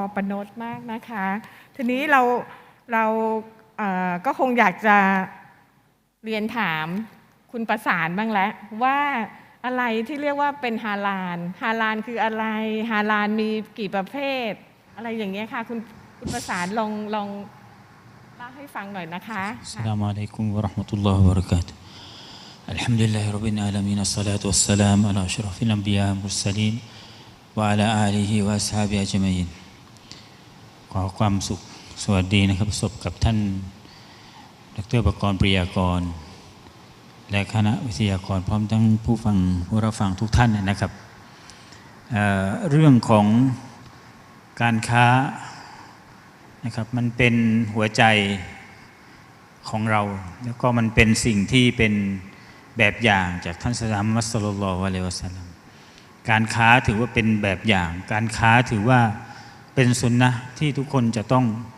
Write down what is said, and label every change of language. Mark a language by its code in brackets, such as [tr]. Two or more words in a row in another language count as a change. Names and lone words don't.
[th] ปนชมากนะคะทีนี้เราก็คงอยากจะเรียนถามคุณประสานบ้างแล้วว่าอะไรที่เรียกว่าเป็นฮาลาลคืออะไรฮาลาลมีกี่ประเภทอะไรอย่างเงี้ยค่ะคุณประสานลองเล่าให้ฟังหน่อยนะคะ [ar] السلام عليكم ورحمة الله وبركاته الحمد لله رب العالمين والصلاة والسلام على أشرف الأنبياء والمرسلين وعلى آله وأصحابه أجمعين [th] ขอความสุขสวัสดีนะครับประสบกับท่านดร. ประกรณ์ปริยากรและคณะวิทยากรพร้อมทั้งผู้รับฟังทุกท่านนะครับเรื่องของการค้านะครับมันเป็นหัวใจของเราแล้วก็มันเป็นสิ่งที่เป็นแบบอย่างจากท่านศาสนามุฮัมมัด [ar] صلى الله عليه وسلم [th] การค้าถือว่าเป็นแบบอย่างการค้าถือว่าเป็นสุนนะห์ที่ทุกคนจะต้อง